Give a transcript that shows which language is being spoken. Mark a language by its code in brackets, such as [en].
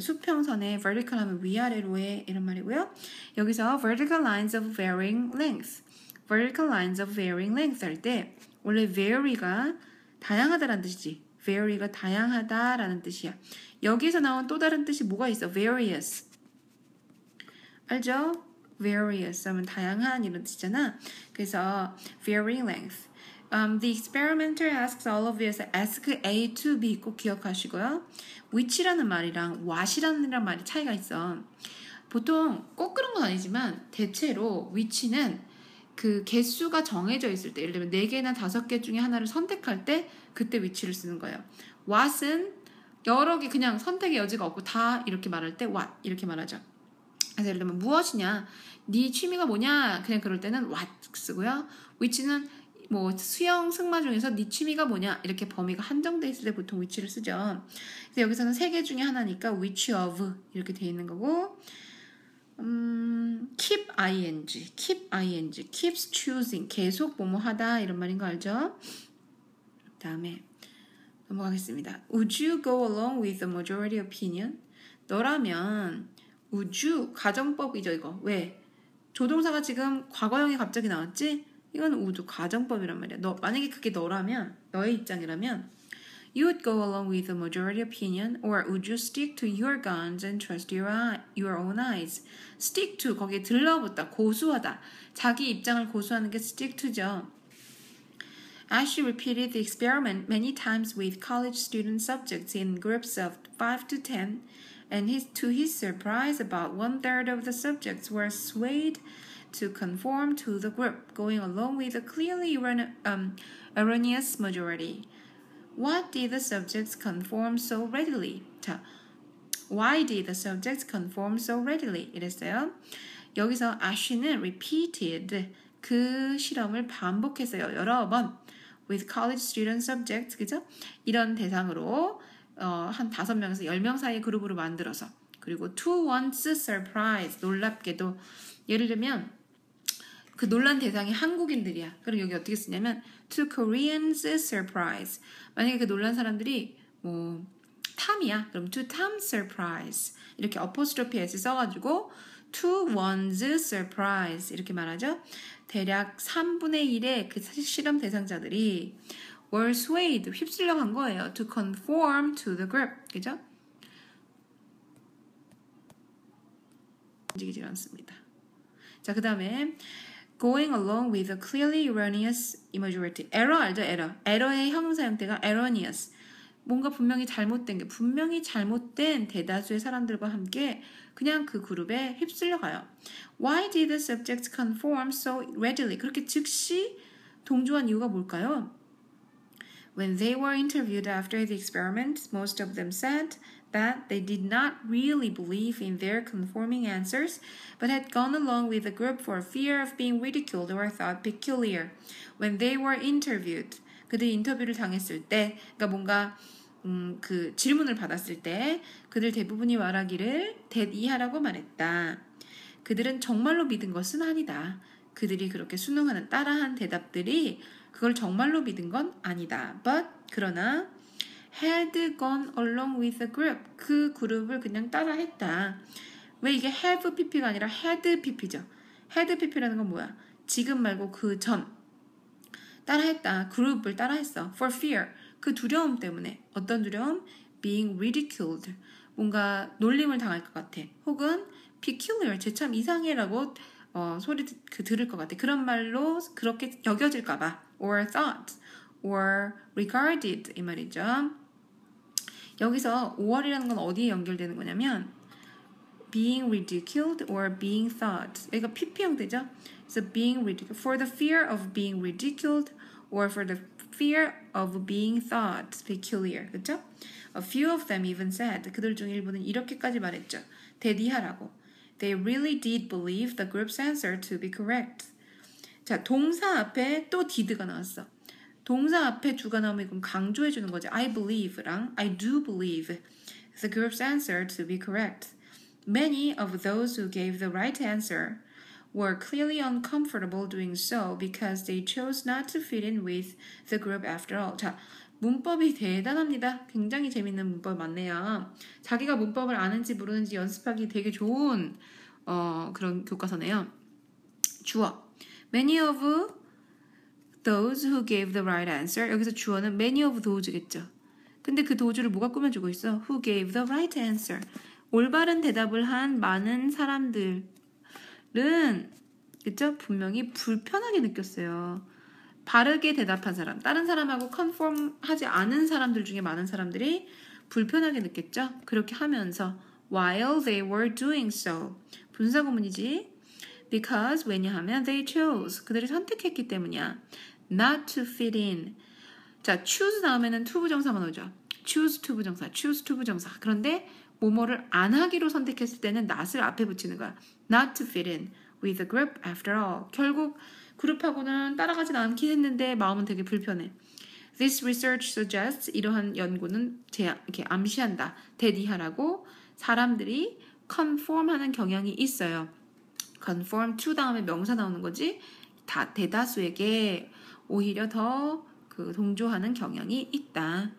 [ko] 수평선에 vertical 하면 위아래로의 이런 말이고요. 여기서 [en] vertical lines of varying length [ko] 할 때 원래 vary가 다양하다라는 뜻이지. vary가 다양하다라는 뜻이야. 여기서 나온 또 다른 뜻이 뭐가 있어? various. 알죠? various 하면 다양한 이런 뜻이잖아. 그래서 [en] varying length. The experimenter asks all of us ask A to B [ko] 꼭 기억하시고요. which라는 말이랑 what이라는 말이 차이가 있어. 보통 꼭 그런 건 아니지만 대체로 which는 그 개수가 정해져 있을 때 예를 들면 4개나 5개 중에 하나를 선택할 때 그때 which를 쓰는 거예요. what은 여러 개 그냥 선택의 여지가 없고 다 이렇게 말할 때 what 이렇게 말하죠. 그래서 예를 들면 무엇이냐, 네 취미가 뭐냐 그냥 그럴 때는 what 쓰고요. which는 뭐 수영, 승마 중에서 네 취미가 뭐냐 이렇게 범위가 한정돼 있을 때 보통 which를 쓰죠. 그래서 여기서는 3개 중에 하나니까 which of 이렇게 돼 있는 거고 keep ing keeps choosing 계속 뭐뭐 하다 이런 말인 거 알죠? 다음에 넘어가겠습니다. [en] Would you go along with the majority opinion? [ko] 너라면 would you 가정법이죠 이거. 왜? 조동사가 지금 과거형이 갑자기 나왔지? 이건 would 가정법이란 말이야. 너 만약에 그게 너라면 너의 입장이라면 [en] you would go along with the majority opinion or would you stick to your guns and trust your own eyes? [ko] stick to 거기에 들러붙다 고수하다 자기 입장을 고수하는 게 stick to죠. [en] As she repeated the experiment many times with college student subjects in groups of 5 to 10 and to his surprise about 1/3 of the subjects were swayed to conform to the group, going along with a clearly erroneous majority. What did the subjects conform so readily? 자, why did the subjects conform so readily? [ko] 이랬어요. 여기서 Ash는 repeated 그 실험을 반복했어요. 여러 번. [en] With college student subjects, [ko] 그죠? 이런 대상으로 한 5명에서 10명 사이의 그룹으로 만들어서 그리고 [en] to one's surprise, [ko] 놀랍게도 예를 들면 그 논란 대상이 한국인들이야. 그럼 여기 어떻게 쓰냐면 [en] to Koreans' surprise. [ko] 만약에 그 논란 사람들이 뭐 탐이야. 그럼 [en] to Tom's surprise. [ko] 이렇게 apostrophe s 써가지고 [en] to one's surprise [ko] 이렇게 말하죠. 대략 3분의 1의 그 실험 대상자들이 [en] were swayed, [ko] 휩쓸려 간 거예요. [en] to conform to the group. [ko] 그죠? 움직이질 않습니다. 자, 그 다음에 [en] going along with a clearly erroneous majority. [ko] error 알죠? error의 형용사 형태가 erroneous. 뭔가 분명히 잘못된 대다수의 사람들과 함께 그냥 그 그룹에 휩쓸려 가요. [en] Why did the subjects conform so readily? [ko] 그렇게 즉시 동조한 이유가 뭘까요? [en] When they were interviewed after the experiment, most of them said that they did not really believe in their conforming answers, but had gone along with the group for fear of being ridiculed or thought peculiar. When they were interviewed, [ko] 그들이 인터뷰를 당했을 때, 그러니까 뭔가 그 질문을 받았을 때 그들 대부분이 말하기를 대이하라고 말했다. 그들은 정말로 믿은 것은 아니다. 그들이 그렇게 수능하는 따라한 대답들이 그걸 정말로 믿은 건 아니다. [en] But [ko] 그러나 [en] had gone along with the group. [ko] 그 그룹을 그냥 따라했다. 왜 이게 have pp가 아니라 had pp죠. had pp라는 건 뭐야? 지금 말고 그 전. 따라했다. 그룹을 따라했어. [en] For fear. [ko] 그 두려움 때문에. 어떤 두려움? [en] Being ridiculed. [ko] 뭔가 놀림을 당할 것 같아. 혹은 peculiar. 쟤 참 이상해라고 소리 들을 것 같아. 그런 말로 그렇게 여겨질까 봐. [en] Or thought. Or regarded. [ko] 이 말이죠. 여기서 or이라는 건 어디에 연결되는 거냐면 [en] being ridiculed or being thought. [ko] 여기가 PP 형태죠. 그래서 [en] being ridiculed for the fear of being ridiculed or for the fear of being thought peculiar. [ko] 그쵸? [en] A few of them even said. [ko] 그들 중 일부는 이렇게까지 말했죠. 대디하라고. [en] They really did believe the group's answer to be correct. [ko] 자, 동사 앞에 또 did가 나왔어. 동사 앞에 do가 나오면 이건 강조해 주는 거지. [en] I believe랑 I do believe the group's answer to be correct. Many of those who gave the right answer were clearly uncomfortable doing so because they chose not to fit in with the group after all. [ko] 자, 문법이 대단합니다. 굉장히 재밌는 문법 맞네요. 자기가 문법을 아는지 모르는지 연습하기 되게 좋은 그런 교과서네요. 주어. [en] Many of those who gave the right answer. [ko] 여기서 주어는 many of those겠죠. 근데 그 도주를 뭐가 꾸며주고 있어? [en] Who gave the right answer. [ko] 올바른 대답을 한 많은 사람들은 그쵸? 분명히 불편하게 느꼈어요. 바르게 대답한 사람, 다른 사람하고 컨폼하지 않은 사람들 중에 많은 사람들이 불편하게 느꼈죠. 그렇게 하면서 [en] while they were doing so. [ko] 분사구문이지. [en] Because [ko] 왜냐하면 [en] they chose. [ko] 그들이 선택했기 때문이야. [en] Not to fit in. [ko] 자, choose 다음에는 to 부정사만 오죠. choose to 부정사, choose to 부정사. 그런데 뭐뭐를 안 하기로 선택했을 때는 not을 앞에 붙이는 거야. [en] Not to fit in with the group after all. [ko] 결국 그룹하고는 따라가진 않긴 했는데 마음은 되게 불편해. [en] This research suggests [ko] 이러한 연구는 이렇게 암시한다. 대디하라고 사람들이 conform하는 경향이 있어요. conform to 다음에 명사 나오는 거지. 대다수에게 오히려 더 동조하는 경향이 있다.